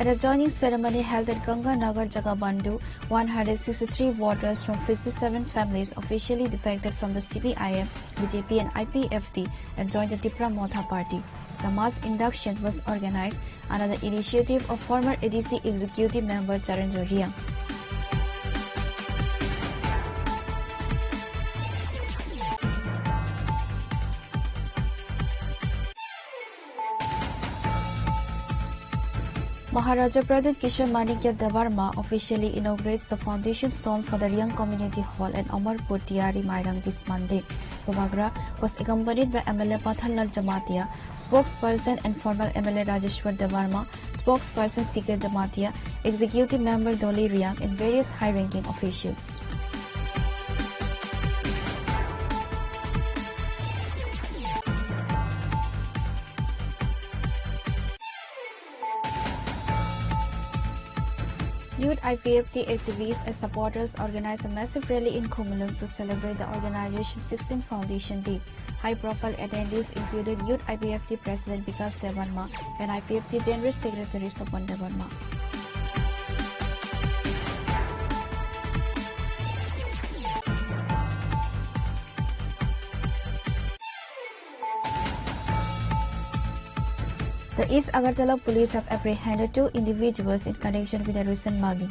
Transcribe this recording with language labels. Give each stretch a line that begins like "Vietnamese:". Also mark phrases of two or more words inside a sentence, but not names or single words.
English: At a joining ceremony held at Ganga Nagar, Jagabandu, 163 voters from 57 families officially defected from the CPIM, BJP and IPFT and joined the Tipra Motha party. The mass induction was organized under the initiative of former ADC executive member Charendra Riang. Maharaja Pradit Kishore Manikya Devarma officially inaugurates the foundation stone for the Riang Community Hall at Amarpur Tiari Mairang this Monday. Bobagra was accompanied by MLA Pathanlal Jamatia, spokesperson and former MLA Rajeshwar Devarma, spokesperson CK Jamatia, executive member Doli Riang and various high-ranking officials. Youth IPFT activists and supporters organized a massive rally in Kumulung to celebrate the organization's 16th Foundation Day. High-profile attendees included Youth IPFT President Vikas Devarma and IPFT General Secretary Sopan Devarma. The East Agartala police have apprehended 2 individuals in connection with a recent mugging.